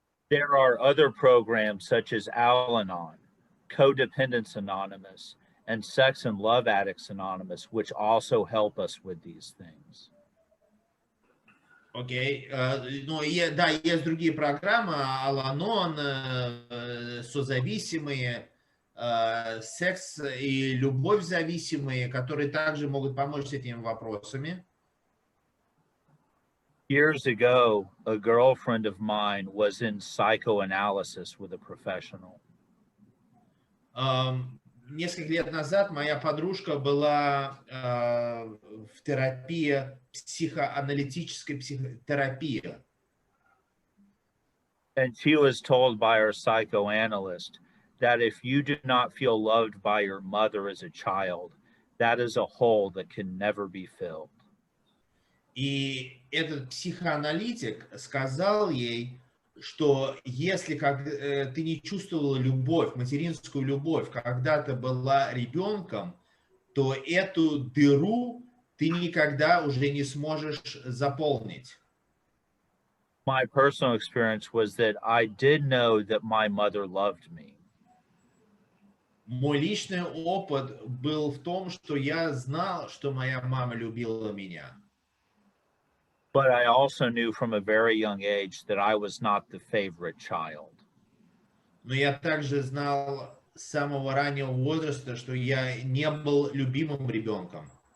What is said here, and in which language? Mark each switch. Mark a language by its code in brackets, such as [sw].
[en] There are other programs such as Al-Anon, Codependence Anonymous, and Sex and Love Addicts Anonymous, which also help us with these things. [ru] Окей. Ну, да, есть другие программы, Al-Anon, созависимые, секс и любовь зависимые, которые также могут помочь с этими вопросами. [en] Years ago, a girlfriend of mine was in psychoanalysis with a professional. [ru] Несколько лет назад моя подружка была в терапии, психоаналитической психотерапии. [en] And she was told by her psychoanalyst that if you do not feel loved by your mother as a child, that is a hole that can never be filled. [ru] И этот психоаналитик сказал ей, что если ты не чувствовала любовь, материнскую любовь, когда ты была ребенком, то эту дыру ты никогда уже не сможешь заполнить. [en] My personal experience was that I did know that my mother loved me. [ru] Мой личный опыт был в том, что я знал, что моя мама любила меня. [en] But I also knew from a very young age that I was not the favorite child. [ru] Но я также знал с самого раннего возраста, что я не был любимым ребенком.